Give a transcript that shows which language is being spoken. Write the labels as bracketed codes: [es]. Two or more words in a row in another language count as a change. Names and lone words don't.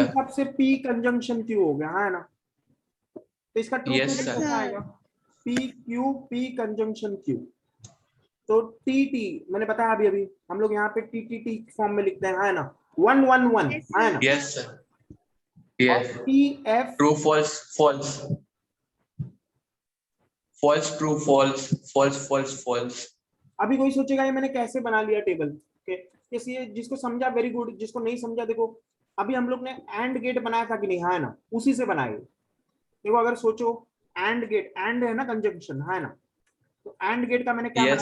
[hi] के हिसाब से [en] P conjunction Q [hi] हो गया, है ना? तो इसका ट्रू [en] Yes, [hi] टेबल [en] sir. [hi] क्या आएगा? पी क्यू, [en] P conjunction Q. [hi] तो टी टी मैंने बताया अभी अभी, हम लोग यहाँ पे [en] T T T form [hi] में लिखते हैं, है ना? 1 1 1, [en] Yes, [hi] है ना? [en] Yes, sir. Yes. [hi] टी एफ, [en] True, false, false. False, true, false, false, false, false. [hi] अभी कोई सोचेगा ये मैंने कैसे बना लिया टेबल? ओके, इसलिए जिसको समझा [en] very good, [hi] जिसको नहीं समझा देखो, अभी हम लोग ने [en] AND gate [hi] बनाया था कि नहीं? है ना? उसी से बनाए। देखो, अगर सोचो, [en] AND gate, [hi] एंड है ना कंजंक्शन, है ना? तो [en] AND gate [hi] का मैंने क्या [en] Yes,